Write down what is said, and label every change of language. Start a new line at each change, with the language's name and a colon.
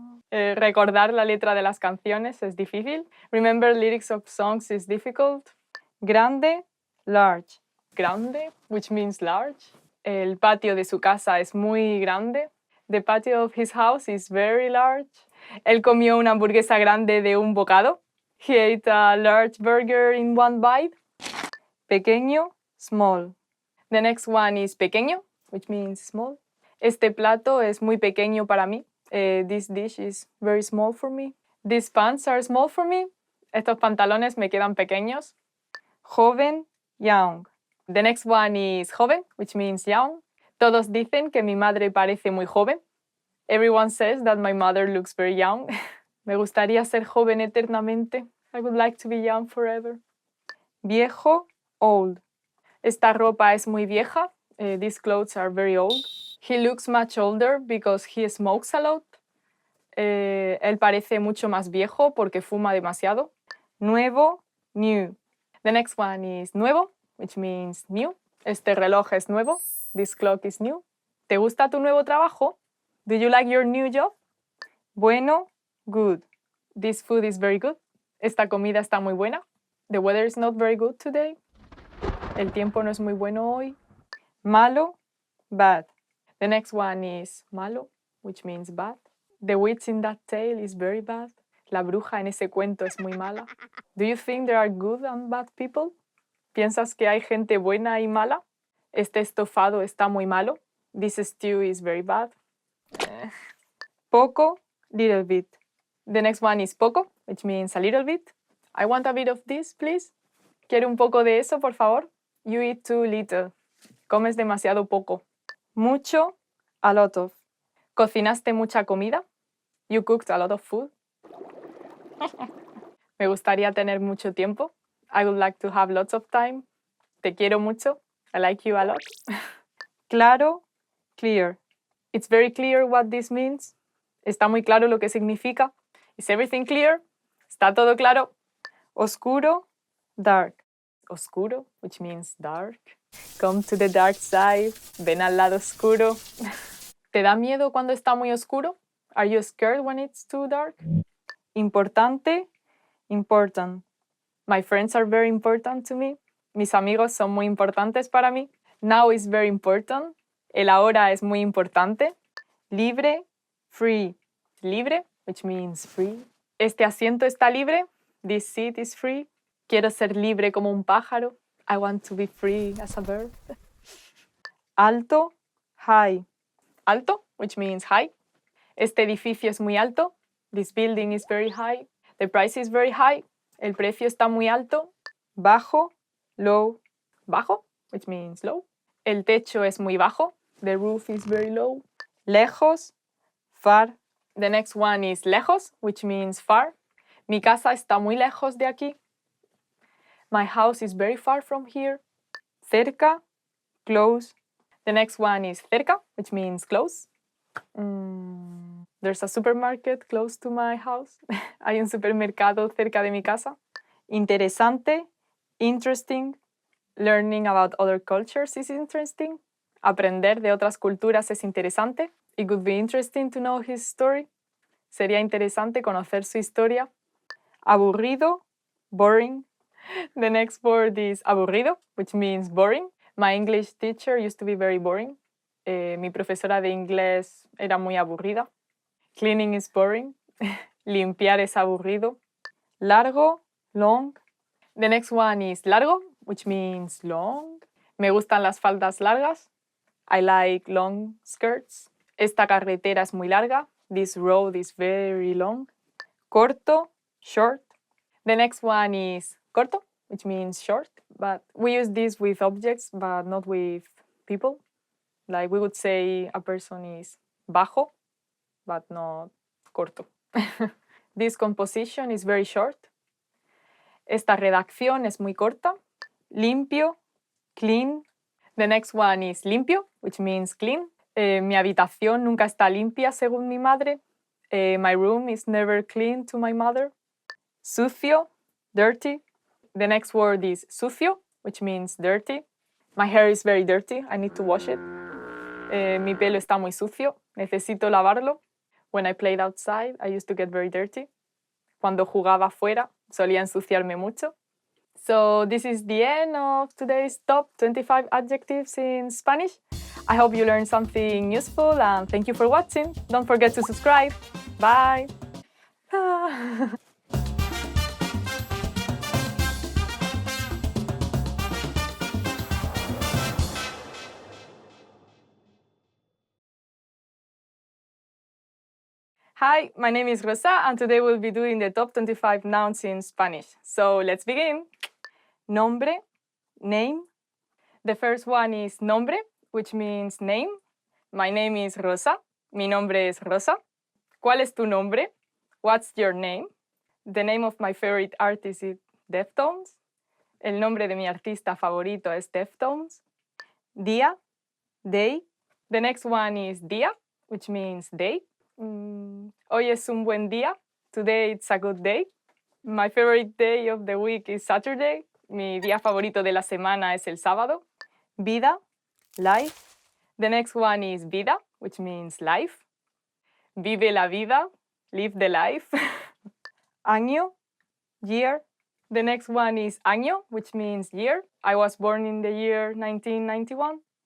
Spanish: Recordar la letra de las canciones es difícil.
English: Remember lyrics of songs is difficult. Grande, large. Grande, which means large.
Spanish: El patio de su casa es muy grande.
English: The patio of his house is very large.
Spanish: Él comió una hamburguesa grande de un bocado.
English: He ate a large burger in one bite. Pequeño, small. The next one is pequeño, which means small.
Spanish: Este plato es muy pequeño para mí.
English: This dish is very small for me. These pants are small for me.
Spanish: Estos pantalones me quedan pequeños.
English: Joven, young. The next one is joven, which means young.
Spanish: Todos dicen que mi madre parece muy joven.
English: Everyone says that my mother looks very young.
Spanish: Me gustaría ser joven eternamente.
English: I would like to be young forever. Viejo, old.
Spanish: Esta ropa es muy vieja.
English: These clothes are very old. He looks much older because he smokes a lot.
Spanish: Él parece mucho más viejo porque fuma demasiado.
English: Nuevo, new. The next one is nuevo, which means new.
Spanish: Este reloj es nuevo.
English: This clock is new.
Spanish: ¿Te gusta tu nuevo trabajo?
English: Do you like your new job? Bueno, good. This food is very good.
Spanish: Esta comida está muy buena.
English: The weather is not very good today.
Spanish: El tiempo no es muy bueno hoy.
English: Malo, bad. The next one is malo, which means bad. The witch in that tale is very bad.
Spanish: La bruja en ese cuento es muy mala.
English: Do you think there are good and bad people?
Spanish: ¿Piensas que hay gente buena y mala? Este estofado está muy malo.
English: This stew is very bad. Poco, little bit. The next one is poco, which means a little bit. I want a bit of this, please.
Spanish: ¿Quiere un poco de eso, por favor?
English: You eat too little.
Spanish: Comes demasiado poco. Mucho, a lot of. ¿Cocinaste mucha comida?
English: You cooked a lot of food.
Spanish: Me gustaría tener mucho tiempo.
English: I would like to have lots of time.
Spanish: Te quiero mucho.
English: I like you a lot. Claro, clear. It's very clear what this means.
Spanish: Está muy claro lo que significa.
English: Is everything clear?
Spanish: ¿Está todo claro?
English: Oscuro, dark. Oscuro, which means dark. Come to the dark side.
Spanish: Ven al lado oscuro. ¿Te da miedo cuando está muy oscuro?
English: Are you scared when it's too dark? Importante, important. My friends are very important to me.
Spanish: Mis amigos son muy importantes para mí.
English: Now is very important.
Spanish: El ahora es muy importante. Libre, free. Libre,
English: which means free.
Spanish: Este asiento está libre.
English: This seat is free.
Spanish: Quiero ser libre como un pájaro.
English: I want to be free as a bird. Alto, high. Alto, which means high.
Spanish: Este edificio es muy alto.
English: This building is very high. The price is very high.
Spanish: El precio está muy alto.
English: Bajo, low.
Spanish: Bajo,
English: which means low.
Spanish: El techo es muy bajo.
English: The roof is very low. Lejos, far. The next one is lejos, which means far.
Spanish: Mi casa está muy lejos de aquí.
English: My house is very far from here. Cerca, close. The next one is cerca, which means close. There's a supermarket close to my house.
Spanish: Hay un supermercado cerca de mi casa.
English: Interesante, interesting. Learning about other cultures is interesting.
Spanish: Aprender de otras culturas es interesante.
English: It would be interesting to know his story.
Spanish: Sería interesante conocer su historia.
English: Aburrido, boring. The next word is aburrido, which means boring. My English teacher used to be very boring.
Spanish: Mi profesora de inglés era muy aburrida.
English: Cleaning is boring.
Spanish: Limpiar es aburrido.
English: Largo, long. The next one is largo, which means long.
Spanish: Me gustan las faldas largas.
English: I like long skirts.
Spanish: Esta carretera es muy larga.
English: This road is very long. Corto, short. The next one is corto, which means short. But we use this with objects, but not with people. Like we would say a person is bajo, but not corto. This composition is very short.
Spanish: Esta redacción es muy corta.
English: Limpio, clean. The next one is limpio, which means clean.
Spanish: Mi habitación nunca está limpia, según mi madre.
English: My room is never clean to my mother. Sucio, dirty. The next word is sucio, which means dirty. My hair is very dirty. I need to wash it.
Spanish: Mi pelo está muy sucio. Necesito lavarlo.
English: When I played outside, I used to get very dirty.
Spanish: Cuando jugaba afuera, solía ensuciarme mucho.
English: So this is the end of today's top 25 adjectives in Spanish. I hope you learned something useful and thank you for watching. Don't forget to subscribe. Bye. Hi, my name is Rosa, and today we'll be doing the top 25 nouns in Spanish. So let's begin. Nombre, name. The first one is nombre, which means name. My name is Rosa.
Spanish: Mi nombre es Rosa. ¿Cuál es tu nombre?
English: What's your name? The name of my favorite artist is Deftones.
Spanish: El nombre de mi artista favorito es Deftones.
English: Día, day. The next one is día, which means day.
Spanish: Hoy es un buen día.
English: Today it's a good day. My favorite day of the week is Saturday.
Spanish: Mi día favorito de la semana es el sábado.
English: Vida, life. The next one is vida, which means life.
Spanish: Vive la vida,
English: live the life. Año, year. The next one is año, which means year. I was born in the year 1991.